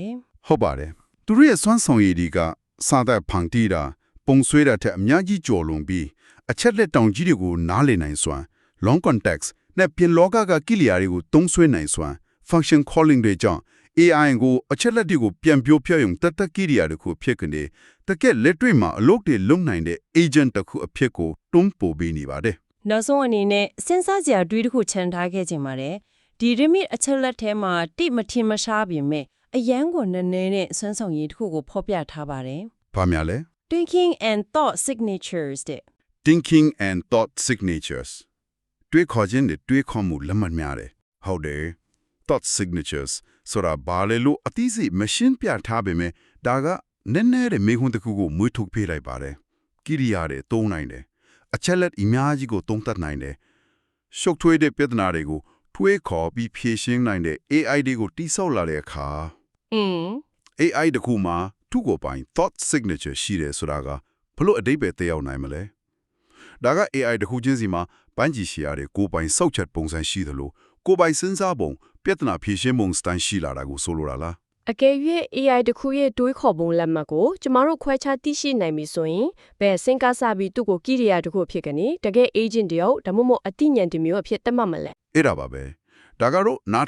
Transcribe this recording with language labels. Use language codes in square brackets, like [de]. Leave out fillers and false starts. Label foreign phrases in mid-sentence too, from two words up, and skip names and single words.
[my] ဟုတ်ပါတယ်သူတို့ရဲ့စွမ်းဆောင်ရည်တွေကစာသက်ဖန်တီးတာပုံဆွဲတာထက်အများကြီးကျော်လွန်ပြီးအချက်လက်တောင်ကြီးတွေကိုနားလည်နိုင်စွမ်း [en] long context [my] နဲ့ပြင်လောကကကိလျာတွေကိုသုံးဆွဲနိုင်စွမ်း [en] function calling [my] တွေကြောင့် AI ကိုအချက်လက်တွေကိုပြန်ပြောပြရုံတသက်ကိလျာတွေကိုဖြစ်ကနေတကယ်လက်တွေ့မှာအလုပ်တွေလုပ်နိုင်တဲ့ agent တစ်ခုအဖြစ်ကိုတွန်းပို့ပေးနေပါတယ် နောက်ဆုံးအနေနဲ့စဉ်းစားစရာတွေးတစ်ခုချန်ထားခဲ့ခြင်းပါတယ်ဒီ remit အချက်လက်ထဲမှာတိမထင်မရှားပြင်မဲ့အရန်ကိုနည်းနည်းနဲ့စွမ်းဆောင်ရည်တစ်ခုကိုဖော်ပြထားပါတယ် ဘာများလဲ [en] Thinking and thought signatures တဲ့ thinking and thought signatures [my] တွေးခေါ်ခြင်းတွေတွေးခေါ်မှုလက်မှတ်များတယ်ဟုတ်တယ် [en] thought signatures [my] ဆိုတာဘာလဲလို့အသိစိတ်မရှင်းပြထားပေမဲ့ဒါကနည်းနည်းတဲ့မေခွန်းတစ်ခုကိုမွေးထုတ်ပေးလိုက်ပါတယ်ကိရိယာတွေသုံးနိုင်တယ်အချက်လက်အများကြီးကိုသုံးသပ်နိုင်တယ်ရှုပ်ထွေးတဲ့ပြဿနာတွေကိုထွေးခေါ်ပြီးဖြေရှင်းနိုင်တဲ့ AI တွေကိုတိစောက်လာတဲ့အခါ AI တခုမှာသူ့ကိုယ်ပိုင် [en] thought signature [my] ရှိတယ်ဆိုတာကဘလို့အဓိပ္ပာယ်သက်ရောက်နိုင်မလဲဒါက AI တခုချင်းစီမှာပန်းချီရှည်ရတဲ့ကိုယ်ပိုင်စောက်ချက်ပုံစံရှိသလိုကိုယ်ပိုင်စဉ်းစားပုံပြဿနာဖြေရှင်းပုံစံရှိလာတာကိုဆိုလိုတာလား အကယ်၍ AI တခုရဲ့တွေးခေါ်ပုံလက်မှတ်ကိုကျမတို့ခွဲခြားသိရှိနိုင်ပြီဆိုရင်ဘယ်စင်ကားစပြီးသူ့ကိုကိရိယာတခုဖြစ်ကနေတကယ် agent တယောက်ဒါမှမဟုတ်အသိဉာဏ်တစ်မျိုးအဖြစ်သတ်မှတ်မလဲ